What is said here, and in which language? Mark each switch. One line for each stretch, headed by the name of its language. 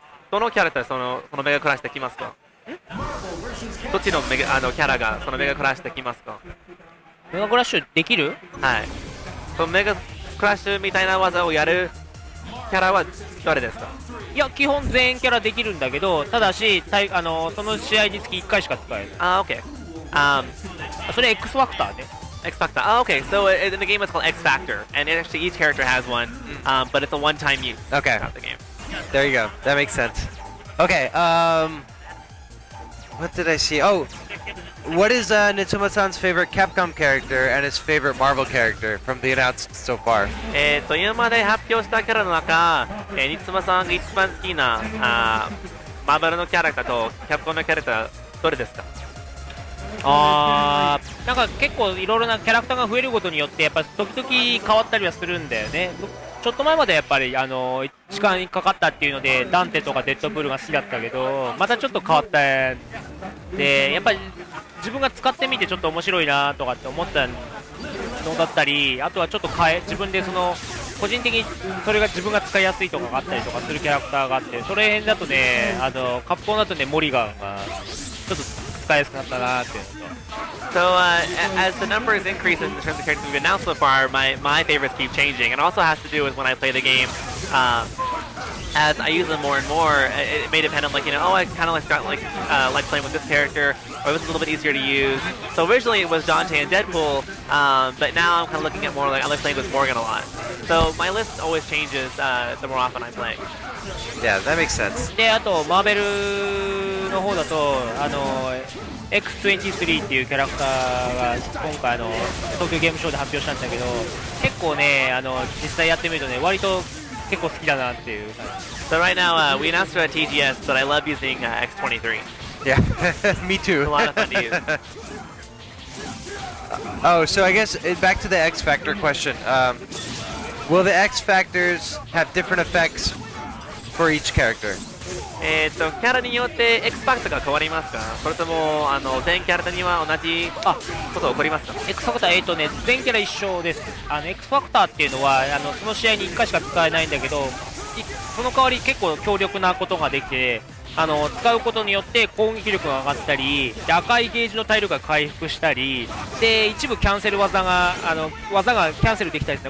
Japanese: どのキャラクターそのメガクラッシュできますか？どっちのキャラがそのメガクラッシュできますか？メガクラッシュできる？はい。そのメガクラッシュみたいな技をやるキャラは誰ですか？いや、基本全キャラできるんだけど、ただしその試合につき1回しか使える。
English: Okay.
Japanese: それ X ファクターね。
English: X Factor. Oh, okay. So in the game it's called X Factor, and actually each character has one, but it's a one-time use. Okay. Throughout the game. There you go. That makes sense. Okay, what did I see? Oh, what is Niitsuma-san's favorite Capcom character and his favorite Marvel character from the announced so far?
Japanese: 今まで発表したキャラの中、ニツマさんが一番好きなマーベルのキャラクターとキャプコンのキャラクターどれですか？なんか結構いろいろなキャラクターが増えることによってやっぱ時々変わったりはするんだよね。ちょっと前までやっぱり時間かかったっていうのでダンテとかデッドブルが好きだったけど、またちょっと変わったで、やっぱり自分が使ってみてちょっと面白いなとかって思ったのだったり、あとはちょっと自分で個人的にそれが自分が使いやすいとかがあったりとかするキャラクターがあって、それ辺だとねカプコンだとねモリガンがちょっと使いやすくなったなっていうのと。
English: So as the numbers increase in terms of characters we've announced so far, my favorites keep changing. It also has to do with when I play the game. As I use them more and more, it may depend on I kind of like playing with this character, or it was a little bit easier to use. So originally it was Dante and Deadpool, but now I'm kind of looking at more I like playing with Morgan a lot. So my list always changes the more often I'm playing. Yeah, that makes sense.
Japanese: で、あとマーベルの方だとX23 っていうキャラクターが今回東京ゲームショーで発表したんだけど、結構ね実際やってみるとね割と結構好きだなっていう感じ。
English: So right now we announced at TGS that I love using X23. Yeah, me too. It's a lot of fun to use. Oh, so I guess back to the X Factor question. Will the X Factors have different effects for each character?
Japanese: キャラによって X ファクターが変わりますか？それとも全キャラには同じことが起こりますか？ X ファクター全キャラ一緒です。X ファクターっていうのはその試合に1回しか使えないんだけど、その代わり結構強力なことができて、使うことによって攻撃力が上がったり、で赤いゲージの体力が回復したりで、一部キャンセル技がキャンセルできたりする。